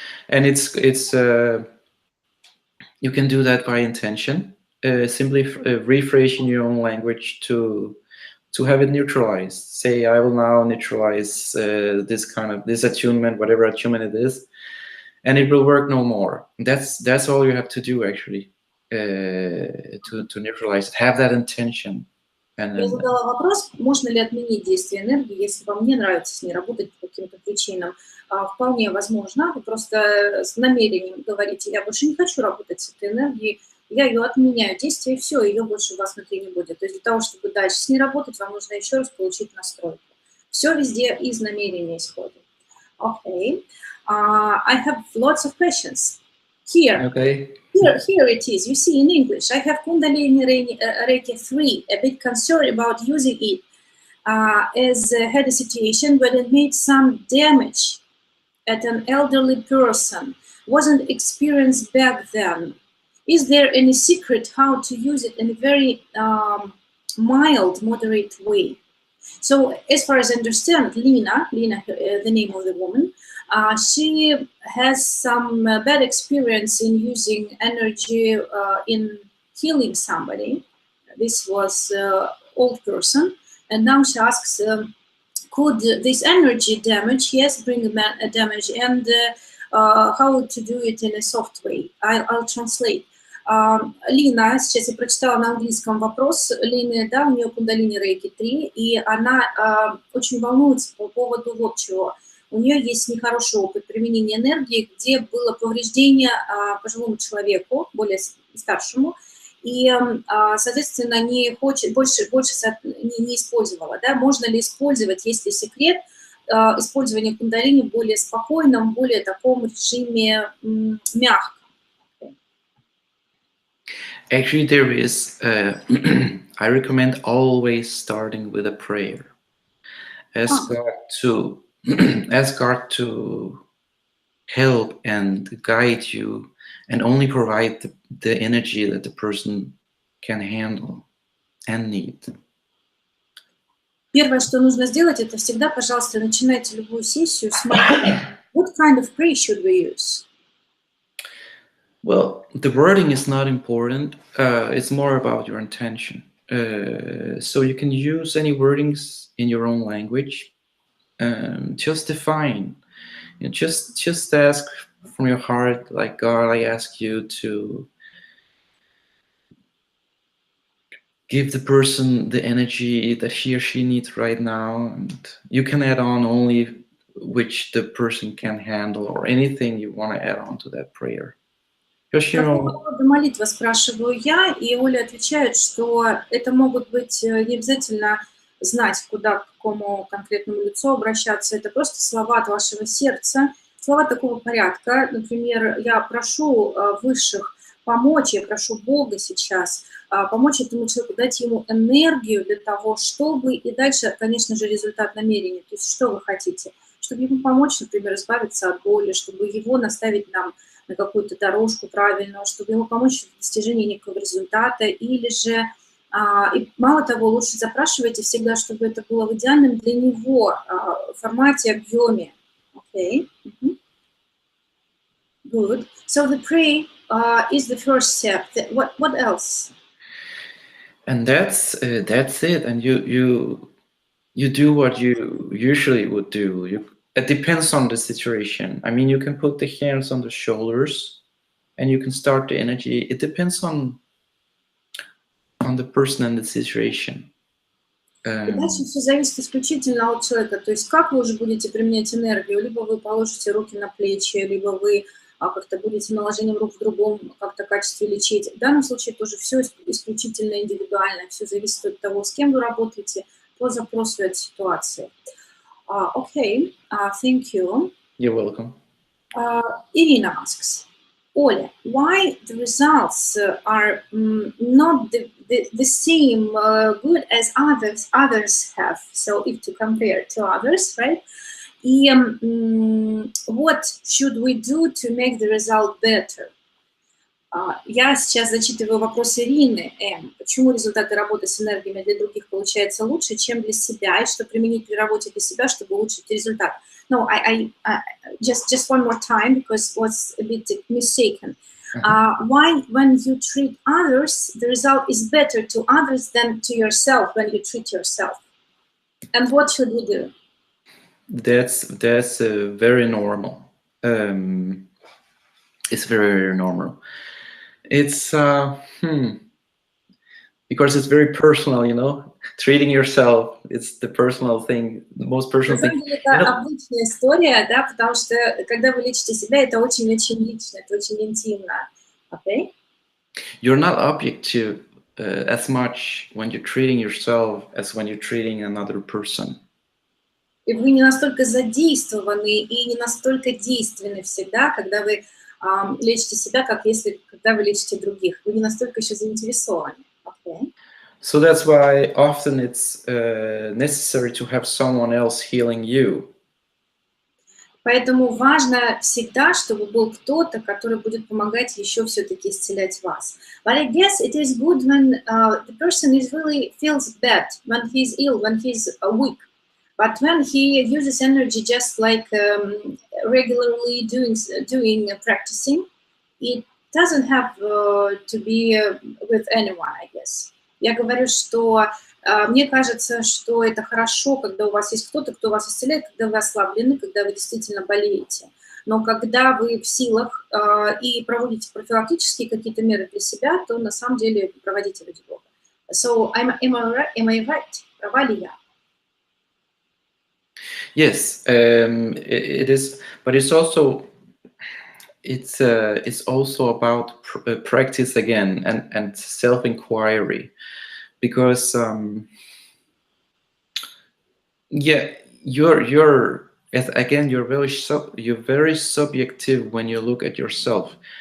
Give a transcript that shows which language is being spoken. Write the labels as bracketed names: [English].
[English] And it's you can do that by intention, simply rephrasing your own language to have it neutralized. Say, I will now neutralize this attunement, whatever attunement it is, and it will work no more. That's all you have to do actually to neutralize it. Have that intention. [Russian] Я задала вопрос, можно ли отменить действие энергии, если вам не нравится с ней работать по каким-то причинам. Вполне возможно, вы просто с намерением говорите, я больше не хочу работать с этой энергией, я ее отменяю, действие, и все, ее больше у вас внутри не будет. То есть для того, чтобы дальше с ней работать, вам нужно еще раз получить настройку. Все везде из намерения исходит. [English] Okay. I have lots of questions. Here. Okay. Here it is. You see in English. I have Kundalini Reiki 3. A bit concerned about using it as had a situation where it made some damage at an elderly person. Wasn't experienced back then. Is there any secret how to use it in a very mild, moderate way? So as far as I understand, Lina, the name of the woman, she has some bad experience in using energy in healing somebody. This was old person, and now she asks, could this energy damage, yes, bring a damage, and how to do it in a soft way? I'll translate. [Russian] Лина, сейчас я прочитала на английском вопрос Лины, да, у нее кундалини рейки 3, и она очень волнуется по поводу вот чего. У нее есть нехороший опыт применения энергии, где было повреждение пожилому человеку, более старшему, и, соответственно, не хочет, больше не использовала. Да? Можно ли использовать, есть ли секрет, использование кундалини в более спокойном, более таком режиме мягком? [English] Actually, there is, I recommend always starting with a prayer. Ask God to help and guide you and only provide the energy that the person can handle and need. [Russian] Первое, что нужно сделать, это всегда, пожалуйста, начинайте любую сессию с молитвы. [English] What kind of prayer should we use? Well, the wording is not important. It's more about your intention. So you can use any wordings in your own language. Just define. Just ask from your heart, like, God, I ask you to give the person the energy that he or she needs right now. And you can add on only which the person can handle or anything you want to add on to that prayer. [Russian] Какого рода молитва, спрашиваю я, и Оля отвечает, что это могут быть не обязательно знать, куда, к какому конкретному лицу обращаться, это просто слова от вашего сердца, слова такого порядка. Например, я прошу высших помочь, я прошу Бога сейчас, помочь этому человеку, дать ему энергию для того, чтобы, и дальше, конечно же, результат намерения, то есть что вы хотите, чтобы ему помочь, например, избавиться от боли, чтобы его наставить нам на какую-то дорожку правильную, чтобы ему помочь в достижении некого результата, или же, и мало того, лучше запрашивайте всегда, чтобы это было в идеальном для него формате, объеме. [English] Okay. Good. So the pray is the first step. What else? And that's it. And you do what you usually would do. It depends on the situation. I mean, you can put the hands on the shoulders, and you can start the energy. It depends on the person and the situation. [Russian] И дальше все зависит исключительно от человека. То есть как вы уже будете применять энергию, либо вы положите руки на плечи, либо вы как-то будете наложением рук в другом как-то качестве лечить. В данном случае тоже все исключительно индивидуально, все зависит от того, с кем вы работаете, по запросу от ситуации. [English] Okay, thank you. You're welcome. Irina asks, Ole, why the results are not the same good as others have? So if to compare to others, right? И what should we do to make the result better? [Russian] Я сейчас зачитываю вопрос Ирины М. Почему результаты работы с энергиями для других получаются лучше, чем для себя, и что применить при работе для себя, чтобы улучшить результат? [English] No, I just one more time, because it was a bit mistaken. Why, when you treat others, the result is better to others than to yourself when you treat yourself? And what should we do? That's very normal. It's very normal. It's because it's very personal, you know. Treating yourself, it's the personal thing, the most personal thing. [Russian] Это обычная история, да, потому что когда вы лечите себя, это очень-очень лично, это очень интимно. [English] Okay? You're not objective as much when you're treating yourself as when you're treating another person. [Russian] И вы не настолько задействованы и не настолько действенны всегда, когда вы лечите себя, как если когда вы лечите других. Вы не настолько еще заинтересованы. [English] Okay? So that's why often it's necessary to have someone else healing you. [Russian] Поэтому важно всегда, чтобы был кто-то, который будет помогать еще все-таки исцелять вас. [English] But I guess it is good when the person is really feels bad, when he's ill, when he's weak. But when he uses energy just like regularly doing practicing, it doesn't have to be with anyone, I guess. [Russian] Я говорю, что мне кажется, что это хорошо, когда у вас есть кто-то, кто вас исцеляет, когда вы ослаблены, когда вы действительно болеете. Но когда вы в силах и проводите профилактические какие-то меры для себя, то на самом деле проводите ради Бога. [English] So, am I right? [Russian] Права ли я? [English] Yes, it is, but it's also about practice again and self-inquiry, because yeah, you're very subjective when you look at yourself.